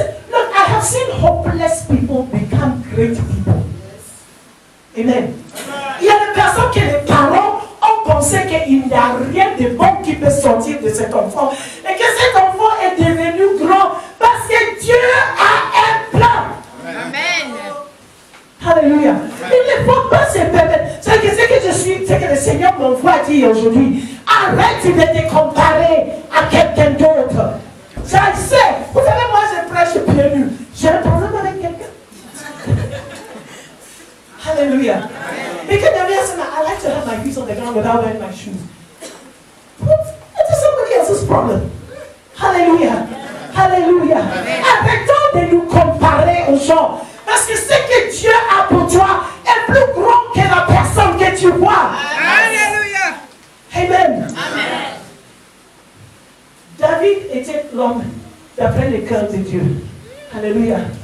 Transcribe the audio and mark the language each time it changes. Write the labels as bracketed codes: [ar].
[en] Look, I have seen hopeless people become great people. Amen. [fr] Il y a des personnes que les parents ont pensé qu'il n'y a rien de bon qui peut sortir de cet enfant et que cet enfant est devenu grand parce que Dieu a un plan. Amen. Alléluia. Il ne faut pas se permettre. C'est que le Seigneur m'envoie dire aujourd'hui. Arrête de te comparer à quelqu'un d'autre. Je sais. Vous savez, moi je prêche pieds nus. J'ai un problème avec quelqu'un. Hallelujah. [en] Because the reason I like to have my feet on the ground without wearing my shoes. It's somebody else's problem. Hallelujah. Hallelujah. [fr] Arrêtons de nous comparer aux gens. Parce que ce que Dieu a pour toi est plus grand que la personne que tu vois. Alléluia. Amen. Amen. David était l'homme d'après le cœur de Dieu. Alléluia.